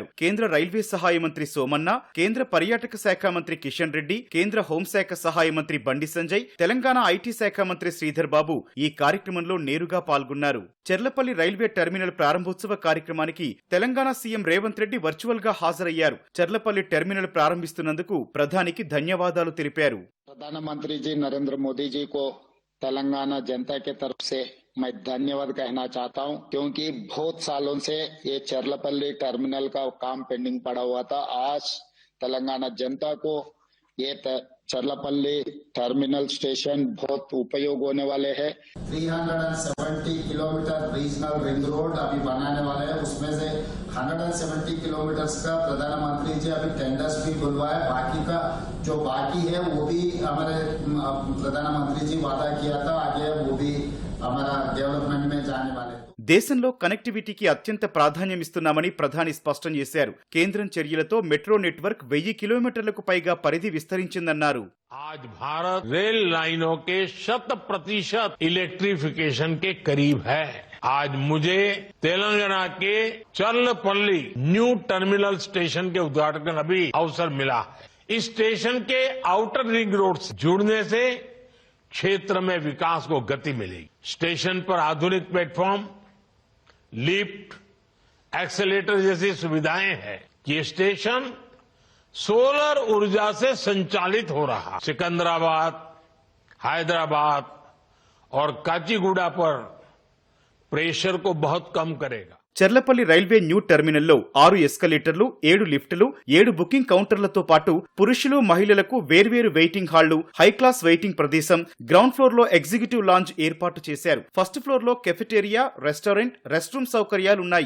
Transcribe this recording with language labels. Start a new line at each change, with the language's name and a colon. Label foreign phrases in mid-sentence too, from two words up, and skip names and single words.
Telugu: కేంద్ర రైల్వే సహాయ మంత్రి సోమన్న, కేంద్ర పర్యాటక శాఖ మంత్రి కిషన్ రెడ్డి, కేంద్ర హోంశాఖ సహాయ మంత్రి బండి సంజయ్, తెలంగాణ ఐటీ శాఖ మంత్రి శ్రీధర్ బాబు ఈ కార్యక్రమంలో నేరుగా పాల్గొన్నారు. చర్లపల్లి రైల్వే టెర్మినల్ ప్రారంభోత్సవ కార్యక్రమానికి తెలంగాణ సీఎం రేవంత్ రెడ్డి వర్చువల్ గా హాజరయ్యారు. చర్లపల్లి టెర్మినల్ ప్రారంభిస్తున్నందుకు ప్రధానికి ధన్యవాదాలు తెలిపారు.
Hindi: प्रधानमंत्री जी नरेंद्र मोदी जी को तेलंगाना जनता के तरफ से मैं धन्यवाद कहना चाहता हूं, क्योंकि बहुत सालों से ये चर्लपल्ली टर्मिनल का काम पेंडिंग पड़ा हुआ था. आज तेलंगाना जनता को ये चर्लपल्ली टर्मिनल स्टेशन बहुत उपयोग होने वाले हैं. 370 किलोमीटर रीजनल रिंग रोड अभी बनाने वाले हैं. उसमें से 170 किलोमीटर का प्रधानमंत्री जी अभी टेंडर्स भी बुलवाए. बाकी का जो बाकी है वो भी हमारे प्रधानमंत्री जी वादा किया था, आगे वो भी हमारा डेवलपमेंट में जाने वाले.
Telugu: దేశంలో కనెక్టివిటీకి అత్యంత ప్రాధాన్యమిస్తున్నామని ప్రధాని స్పష్టం చేశారు. కేంద్రం చర్యలతో
English: metro network
Telugu: 1000 కిలోమీటర్లకు పైగా పరిధి విస్తరించిందన్నారు.
Hindi: आज भारत रेल लाइनों के 100% इलेक्ट्रिफिकेशन के करीब है। आज मुझे तेलंगाना के चर्लपल्ली न्यू टर्मिनल स्टेशन के उद्घाटन का भी अवसर मिला है। इस स्टेशन के आउटर रिंग रोड से जुड़ने से क्षेत्र में विकास को गति मिलेगी। स्टेशन पर आधुनिक प्लेटफॉर्म, लिफ्ट, एक्सेलेटर जैसी सुविधाएं हैं। ये स्टेशन सोलर ऊर्जा से संचालित हो रहा। सिकंदराबाद, हैदराबाद और काचीगुड़ा पर प्रेशर को बहुत कम करेगा.
Telugu: చెర్లపల్లి రైల్వే న్యూ టెర్మినల్లో 6 ఎస్కలేటర్లు, 7 లిఫ్టులు, 7 బుకింగ్ కౌంటర్లతో పాటు పురుషులు, మహిళలకు వేర్వేరు వెయిటింగ్ హాళ్లు,
English: high class waiting
Telugu: ప్రదేశం,
English: ground floor
Telugu: లో
English: executive lounge
Telugu: ఏర్పాటు చేశారు.
English: first floor
Telugu: లో కెఫెటేరియా, రెస్టారెంట్,
English: rest room
Telugu: సౌకర్యాలున్నాయి.